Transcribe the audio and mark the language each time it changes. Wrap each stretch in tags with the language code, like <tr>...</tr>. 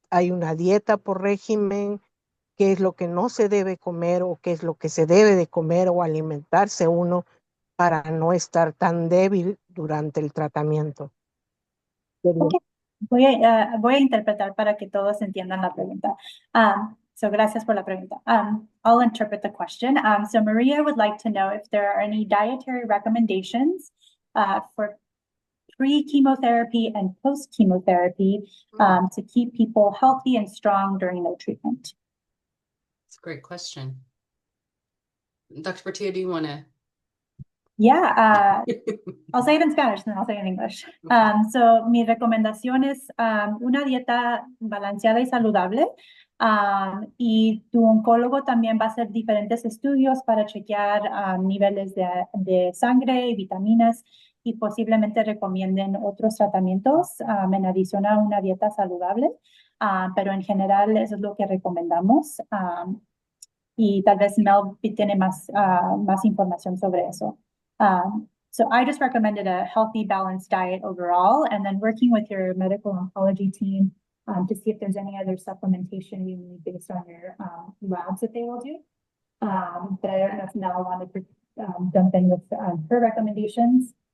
<es>¿Hay una dieta por régimen? ¿Qué es lo que no se debe comer o qué es lo que se debe de comer o alimentarse uno para no estar tan débil durante el tratamiento? Ok, voy a interpretar para que todos entiendan la pregunta. So gracias por la pregunta.</es> <en>I'll interpret the question. So Maria would like to know if there are any dietary recommendations for pre-chemotherapy and post-chemotherapy to keep people healthy and strong during their treatment. That's a great question. Dr. Portillo, do you want to? Yeah, I'll say it in Spanish and then I'll say it in English.</en> <es>So mi recomendación es una dieta balanceada y saludable. Y tu oncólogo también va a hacer diferentes estudios para chequear niveles de sangre y vitaminas y posiblemente recomienden otros tratamientos en adición a una dieta saludable. Pero en general eso es lo que recomendamos. Y tal vez Mel tiene más información sobre eso.</es> <en>So I just recommended a healthy, balanced diet overall, and then working with your medical oncology team to see if there's any other supplementation you need based on your labs that they will do. But I don't know if Mel wanted to jump in with her recommendations.</en>